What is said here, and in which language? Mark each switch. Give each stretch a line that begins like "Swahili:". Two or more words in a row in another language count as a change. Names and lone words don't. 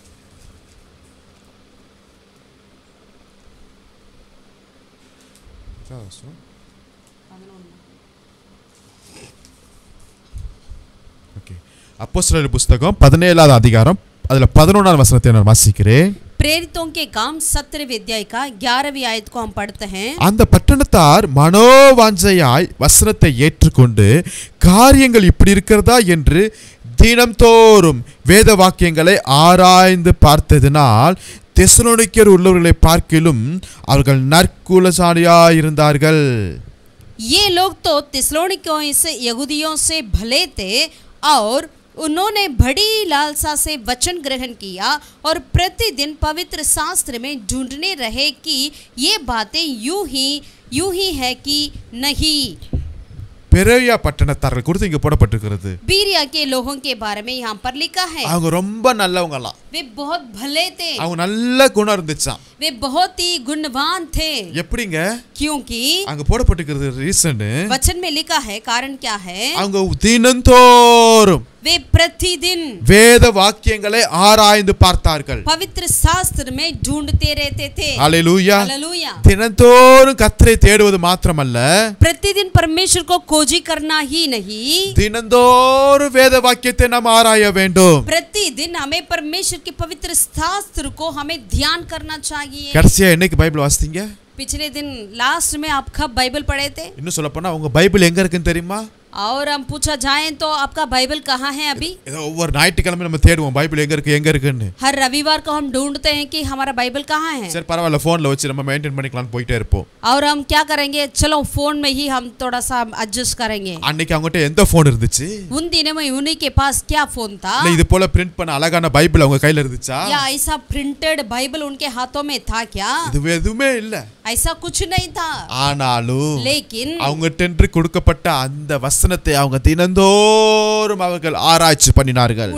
Tamil: ஓகே, அப்போஸ்தலர்கள் புத்தகம் 17வது அதிகாரம் அதுல 11வது வசனத்தை நான் வாசிக்கிறேன்.
Hindi: प्रेरितों के काम 17वें अध्याय का 11वीं आयत को हम पढ़ते हैं.
Tamil: அந்த பட்டணத்தார் மனோவாஞ்சையாய் வசனத்தை ஏற்றுக்கொண்டு காரியங்கள் இப்படி இருக்கிறதா என்று தினம்தோறும் வேத வாக்கியங்களை ஆராய்ந்து பார்த்ததினால் தெசலோனிக்கேயர் உள்ளவர்களை பார்க்கிலும் அவர்கள் நற்குலசாலியாய் இருந்தார்கள்.
Hindi: ये लोग तो तेसलोनिकियों से यहूदियों से भले थे और उन्होंने बड़ी लालसा से वचन ग्रहण किया और प्रतिदिन पवित्र शास्त्र में ढूंढने रहे कि ये बातें यूं ही है कि नहीं.
Tamil: பெரிய பட்டணத்தார்கள் குறித்து இங்க போடப்பட்டிருக்கிறது.
Hindi: बीरिया के लोगों के बारे में यहाँ पर लिखा है.
Tamil: அவங்க ரொம்ப நல்லவங்களாம்.
Hindi: वे बहुत भले थे.
Tamil: அவங்க நல்ல குணம் இருந்துச்சாம்.
Hindi: वे बहुत ही गुणवान थे.
Tamil: எப்படிங்க?
Hindi: क्योंकि
Tamil: அங்க போடப்பட்டிருக்கிறது ரீசன்
Hindi: वचन में लिखा है, कारण क्या है?
Tamil: அவங்க தினந்தோறும்
Hindi: वे प्रतिदिन
Tamil: வேத வாக்கியங்களை ஆராய்ந்து பார்த்தார்கள்.
Hindi: पवित्र शास्त्र में ढूंढते रहते थे.
Tamil: ஹalleluya.
Hindi: हालेलुया.
Tamil: தினந்தோறும் கர்த்தரை தேடுவது மாத்திரமல்ல,
Hindi: प्रतिदिन परमेश्वर को खोजी करना ही नहीं,
Tamil: தினந்தோறும் வேத வாக்கியத்தை நாம் ஆராய வேண்டும்.
Hindi: प्रतिदिन हमें परमेश्वर के पवित्र शास्त्र को हमें ध्यान करना चाहिए.
Tamil: கடைசியா என்னைக்கு பைபிள் வாசித்தீங்க?
Hindi: पिछले दिन लास्ट में आप कब बाइबल पढ़े थे?
Tamil: இன்னும் சொல்ல போனா உங்க பைபிள் எங்க இருக்குன்னு தெரியுமா?
Hindi: और हम पूछा जाए तो आपका बाइबल कहाँ है अभी?
Tamil: ஏதோ ஒவ்வொரு ஞாயிற்றுக்கிழமை நம்ம தேடுவோம் பைபிள் எங்க இருக்குன்னு.
Hindi: हर रविवार को हम ढूंढते हैं कि हमारा बाइबल कहाँ है.
Tamil: சரி பரவாயில்ல, போன்ல வச்சு நம்ம மெயின்டைன் பண்ணிக்கலாம்னு போயிட்டே இருப்போம்.
Hindi: और हम क्या करेंगे, चलो फोन में ही हम थोड़ा सा एडजस्ट करेंगे.
Tamil: அன்னைக்கு அவங்ககிட்ட எந்த போன் இருந்துச்சு?
Hindi: उन दिनों में उन्हीं के पास क्या फोन था?
Tamil: இல்ல இது போல பிரிண்ட் பண்ண அழகான பைபிள் அவங்க கையில இருந்துச்சா?
Hindi: या ऐसा प्रिंटेड बाइबल उनके हाथों में था क्या?
Tamil: இது எதுவுமே இல்ல.
Hindi: ऐसा कुछ नहीं था,
Tamil: ஆனாலும்
Hindi: लेकिन
Tamil: அவங்கட்டென்று கொடுக்கப்பட்ட அந்த வசனத்தை அவங்க தினந்தோறும் அவர்கள் ஆராய்ச்சி பண்ணினார்கள்.